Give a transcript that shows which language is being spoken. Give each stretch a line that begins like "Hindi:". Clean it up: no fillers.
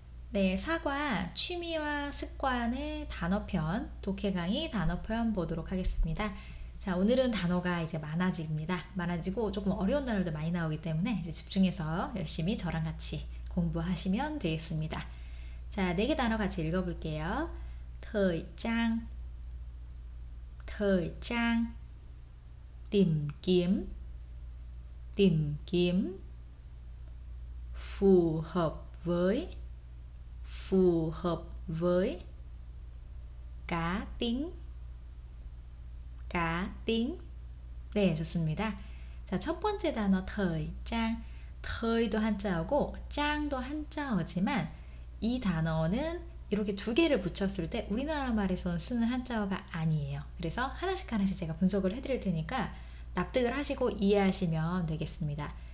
Korean: 네, 사과, 취미와 습관의 단어편, 독해 강의 단어편 보도록 하겠습니다. 자, 오늘은 단어가 이제 많아집니다. 많아지고 조금 어려운 단어도 많이 나오기 때문에 이제 집중해서 열심히 저랑 같이 공부하시면 되겠습니다. 자, 4개 단어 같이 읽어볼게요.
Vietnamese: thời trang, thời trang, tìm kiếm, tìm kiếm, phù hợp với, phù hợp với, cá tính, cá tính.
Korean: 네, 좋습니다. 자, 첫 번째 단어 thời trang. thời 도 한자어고 짱도 한자어지만 이 단어는 이렇게 두 개를 붙였을 때 우리나라 말에서는 쓰는 한자어가 아니에요. 그래서 하나씩 제가 분석을 해드릴 테니까 납득을 하시고 이해하시면 되겠습니다.